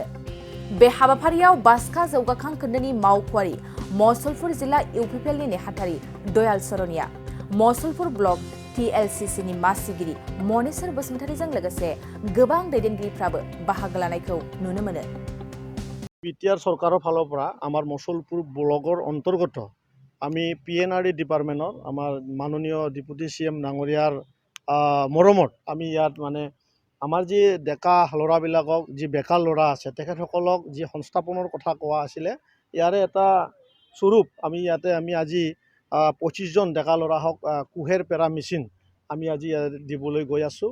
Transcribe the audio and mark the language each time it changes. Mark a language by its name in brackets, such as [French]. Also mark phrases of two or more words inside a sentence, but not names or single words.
[Bodo] बे हाबाफारियाव बास्का जौगाखां खोन्दोनि मावख'आरि मसलपुर जिल्ला इउपिपिएलनि नेहाथारि दयाल सरनिया, मसलपुर ब्लक TLCCनि मासिगिरि मनेश्वर बसुमतारीजों लोगोसे गोबां दैदेनगिरिफ्राबो बाहागो लानायखौ नुनो मोनो। [Assamese] বিটিআর সরকারের ফালৰ পৰা আমাৰ মছলপুৰ ব্লকৰ অন্তৰ্গত আমি PNRD ডিপাৰ্টমেণ্টৰ আমাৰ মাননীয় [English] deputy CM [Assamese] ডাঙৰীয়াৰ মৰমত আমি ইয়াত মানে আমাৰ যি ডেকা ল'ৰাবিলাকক যি বেকাৰ ল'ৰা আছে তেখেতসকলক যি সংস্থাপনৰ কথা কোৱা আছিলে ইয়াৰে এটা স্বৰূপ আমি ইয়াতে আমি আজি 25 জন ডেকা ল'ৰাক কুহেৰ পেৰা মেচিন আমি আজি দিবলৈ গৈ আছোঁ।